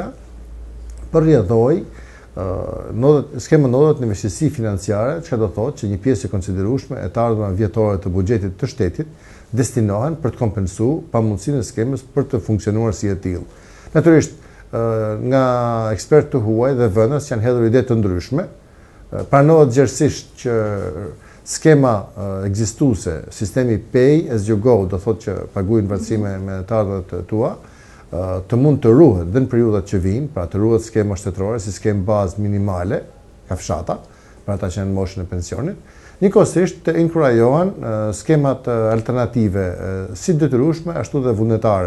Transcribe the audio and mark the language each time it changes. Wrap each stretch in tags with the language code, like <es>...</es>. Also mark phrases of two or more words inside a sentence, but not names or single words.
<sq>Për rrjedhoj, skema ndodhet në investisi financiare, që do thotë që një pjesë e konsiderueshme e të ardhurave vjetore të buxhetit të shtetit destinohen për të kompensuar pamundësinë e skemës për të funksionuar si e tillë. Natyrisht, nga ekspertë të huaj dhe vënës janë hedhur ide të ndryshme. Pranohet gjerësisht që skema ekzistuese, sistemi</sq> <en>pay as you go,</en> <sq>do thotë që paguajnë vacime me të ardhurat tua, të mund të ruhet dhe në periudhat që vijnë, pra të ruhet skema shtetërore si skemë bazë minimale, kafshata, për ata që janë në moshën e pensionit. Njëkohësisht të inkurajohen skemat alternative si detyrueshme ashtu dhe vullnetare.</sq>